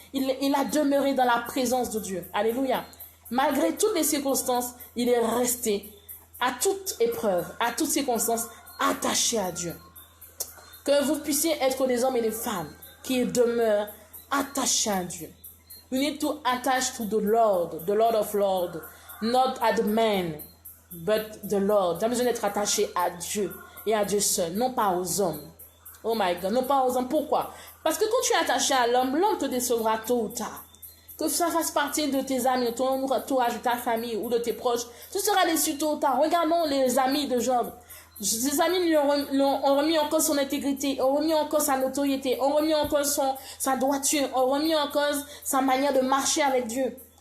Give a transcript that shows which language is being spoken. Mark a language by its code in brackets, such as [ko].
[fr] Il a demeuré dans la présence de Dieu. Alléluia. Malgré toutes les circonstances, il est resté à toute épreuve, à toutes circonstances, attaché à Dieu. Que vous puissiez être des hommes et des femmes qui demeurent attachés à Dieu. [en] You need to attach to the Lord of Lords, not at the man, but the Lord. [fr] Tu as besoin d'être attaché à Dieu et à Dieu seul, non pas aux hommes. [en] Oh my God, [fr] non pas aux hommes. Pourquoi? Parce que quand tu es attaché à l'homme, l'homme te décevra tôt ou tard. Que ça fasse partie de tes amis, de ton entourage, de ta famille ou de tes proches, tu seras déçu tôt ou tard. Regardons les amis de Job. Ses amis lui ont remis en cause son intégrité, ont remis en cause sa notoriété, ont remis en cause sa droiture, ont remis en cause sa manière de marcher avec Dieu.